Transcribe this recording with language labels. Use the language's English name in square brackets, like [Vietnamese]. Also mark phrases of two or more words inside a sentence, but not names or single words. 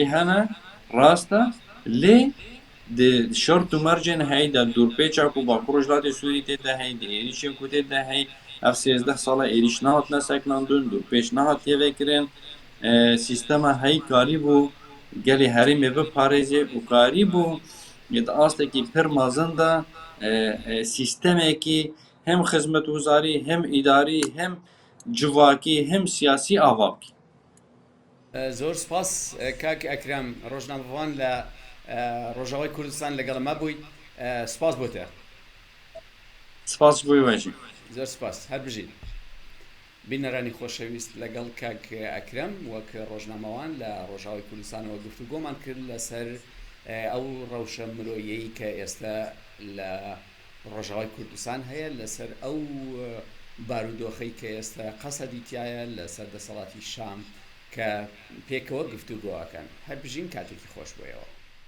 [Kurdish] hene rast e lê di şert û mercên heyî de dûrpêça ku Bakur Rojhilatê Sûrî tê de hey di êrişên ku tê de hey ev 13 sala êrîş nehatine seklandin dûrpêç nehatiye vekirin sîstema heyî karîbû gelê herêmê biparêze û karîbû di astekî pir mezin de sîstemekî hem xizmetguzarî hem îdarî hem civakî hem siyasî ava bike. [Central Kurdish] زۆر سپاس کاک ئەکرەم ڕۆژنامەوان لە ڕۆژاوای کوردستان لەگەڵ ما بوویت سپاس بۆ te سپاس بۆی وەژی زۆر سپاس هەر بژین بینەرانی خۆشەویست لەگەڵ کاک ئەکرەم وەک ڕۆژنامەوان لە ڕۆژاوای کوردستانەوە گفتوگۆمان کرد لەسەر ئەو ڕەوشە مرۆییەی کە ئێستا لە ڕۆژاوای کوردستان هەیە لەسەر ئەو بارودۆخەی کە ئێستا قەسەدی تایە لە سەردەسەڵاتی شام کە پێکەوە گفتوگۆەکەن هەر بژین کاتێکی خۆش بۆیەوە